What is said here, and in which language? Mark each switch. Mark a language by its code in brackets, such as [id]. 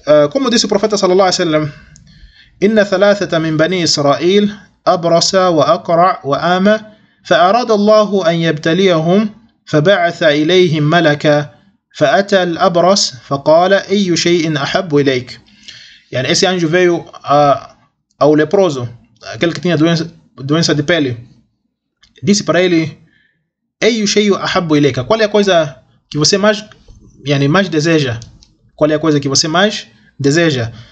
[pt] Como disse o profeta [ar] sallallahu alaihi wasallam, inna thalathata min bani Israel abrasa wa aqra wa ama فأراد الله أن يبتليهم فبعث إليهم ملكا فأتى الأبرص فقال أي شيء أحب إليك. [pt] يعني esse anjo veio ao leproso, aquele que tinha doença de pele. Disse para ele: [ar] أي شيء أحب إليك. [pt] Qual é a coisa que você mais deseja? Qual é a coisa que você mais deseja?